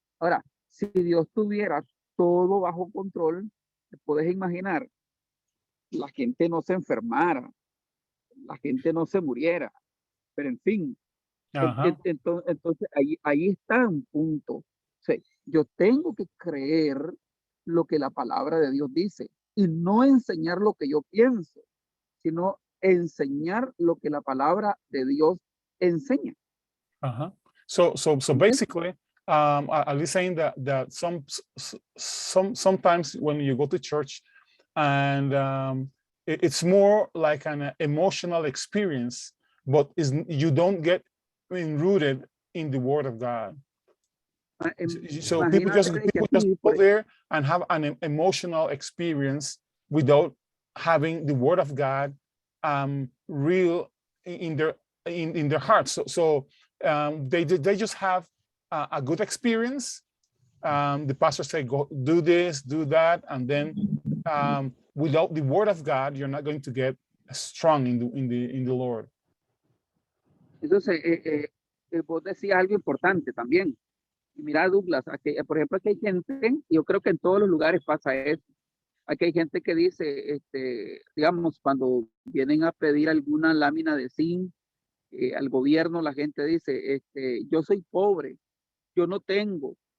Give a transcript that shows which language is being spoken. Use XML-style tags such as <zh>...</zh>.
<es>Ahora, si Dios tuviera todo bajo control, te puedes imaginar, la gente no se enfermara, la gente no se muriera, pero en fin, entonces ahí está un punto. O sea, yo tengo que creer lo que la palabra de Dios dice y no enseñar lo que yo pienso, sino enseñar lo que la palabra de Dios enseña. Uh-huh.</es> <en>So basically, are you saying that sometimes when you go to church and it's more like an emotional experience, but you don't get rooted in the Word of God. So people just go there and have an emotional experience without having the Word of God real in their hearts. So they just have a good experience. The pastor say, go do this, do that, and then without the Word of God, you're not going to get strong in the Lord.</en> <es>Entonces, vos decías algo importante también. Y mira, Douglas, aquí, por ejemplo, aquí hay gente, yo creo que en todos los lugares pasa eso. Aquí hay gente que dice, digamos, cuando vienen a pedir alguna lámina de zinc al gobierno, la gente dice, yo soy pobre, yo no tengo.</es>